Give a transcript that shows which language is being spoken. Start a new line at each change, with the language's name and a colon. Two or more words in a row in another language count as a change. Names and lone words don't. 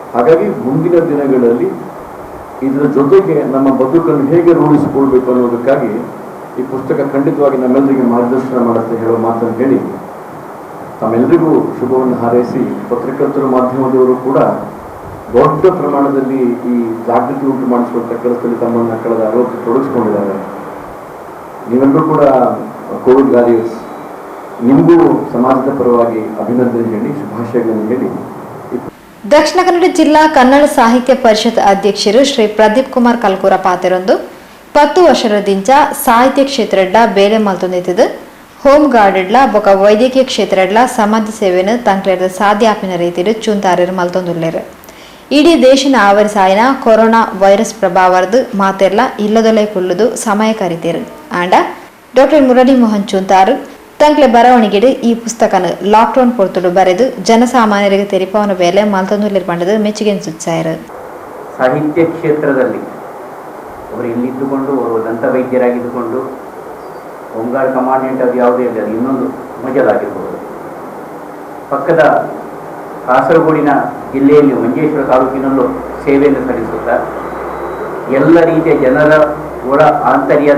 Kannada: ಹಾಗಾಗಿ ಮುಂದಿನ ದಿನಗಳಲ್ಲಿ ಇದರ ಜೊತೆಗೆ ನಮ್ಮ ಬದುಕನ್ನು ಹೇಗೆ ರೂಢಿಸಿಕೊಳ್ಬೇಕು ಅನ್ನೋದಕ್ಕಾಗಿ ಈ ಪುಸ್ತಕ ಖಂಡಿತವಾಗಿ ನಮ್ಮೆಲ್ಲರಿಗೆ ಮಾರ್ಗದರ್ಶನ ಮಾಡುತ್ತೆ ಹೇಳೋ ಮಾತನ್ನು ಹೇಳಿ ತಮ್ಮೆಲ್ಲರಿಗೂ ಶುಭವನ್ನು ಹಾರೈಸಿ, ಪತ್ರಕರ್ತರು ಮಾಧ್ಯಮದವರು ಕೂಡ ದೊಡ್ಡ ಪ್ರಮಾಣದಲ್ಲಿ ಈ ಜಾಗೃತಿ ಉಂಟು ಮಾಡಿಸುವಂಥ ಕೆಲಸದಲ್ಲಿ ತಮ್ಮನ್ನು ಕಳೆದ 60 ತೊಡಗಿಸ್ಕೊಂಡಿದ್ದಾರೆ. ನೀವೆಲ್ಲರೂ ಕೂಡ
English: Covid warriors,
Kannada: ನಿಮಗೂ ಸಮಾಜದ ಪರವಾಗಿ ಅಭಿನಂದನೆ ಹೇಳಿ, ಶುಭಾಶಯಗಳನ್ನು ಹೇಳಿ.
Tulu: ದಕ್ಷಿಣ ಕನ್ನಡ ಜಿಲ್ಲಾ ಕನ್ನಡ ಸಾಹಿತ್ಯ ಪರಿಷತ್ ಅಧ್ಯಕ್ಷರು ಶ್ರೀ ಪ್ರದೀಪ್ ಕುಮಾರ್ ಕಲ್ಕೂರ ಪಾತೆರೊಂದು 10 ವರ್ಷದಿಂದ ಸಾಹಿತ್ಯ ಕ್ಷೇತ್ರಡ್ಲ ಬೇಲೆ ಮಲ್ತೊಂದಿತ್ತದು ಹೋಮ್ ಗಾರ್ಡ್ಲ ಬೊಕ ವೈದ್ಯಕೀಯ ಕ್ಷೇತ್ರಡ್ಲ ಸಮಾಜ ಸೇವೆಯನ್ನು ತಂಕ್ಲೆದ ಸಾಧ್ಯಾಪಿನ ರೀತಿಯಲ್ಲಿ ಚುಂತಾರರು ಮಲ್ತೊಂದುಲ್ಲೇರು. ಇಡೀ ದೇಶನ ಆವರಿಸಾಯಿನ
English: corona virus
Tulu: ಪ್ರಭಾವದ ಮಾತೆಲ್ಲ ಇಲ್ಲದೊಲೆ ಕುಲ್ಲುದು ಸಮಯ ಕರಿತೀರು ಆಂಡ ಡಾಕ್ಟರ್ ಮುರಳಿ ಮೋಹನ್ ಚುಂತಾರು ತಂಕ್ಲೆ ಬರವಣಿಗೆಡು ಈ ಪುಸ್ತಕನ ಲಾಕ್ಡೌನ್ ಪೊರ್ತುಡು ಬರೆದು ಜನಸಾಮಾನ್ಯರಿಗೆ ತೆರಿಪವನ ಬೇಲೆ ಮಲ್ತೊಂದುಲ್ಲೇರು ಪಂಡದು ಮೆಚ್ಚುಗೆ ಸುಚ್ಚಾಯರು.
Kannada: ಸಾಹಿತ್ಯ ಕ್ಷೇತ್ರದಲ್ಲಿ ಅವರು ಇಲ್ಲಿದ್ದುಕೊಂಡು ಅವರು ದಂತ ವೈದ್ಯರಾಗಿದ್ದುಕೊಂಡು
English: Home Guard commandant
Kannada: ಅದು ಯಾವುದೇ ಇಲ್ಲ, ಅದು ಇನ್ನೊಂದು ಮಜಲಾಗಿರ್ಬೋದು. ಪಕ್ಕದ ಕಾಸರಗೋಡಿನ ಜಿಲ್ಲೆಯಲ್ಲಿ ಮಂಜೇಶ್ವರ ತಾಲೂಕಿನಲ್ಲೂ ಸೇವೆಯನ್ನು ಸಲ್ಲಿಸುತ್ತಾ ಎಲ್ಲ ರೀತಿಯ ಜನರ ಒಳ ಆಂತರ್ಯದ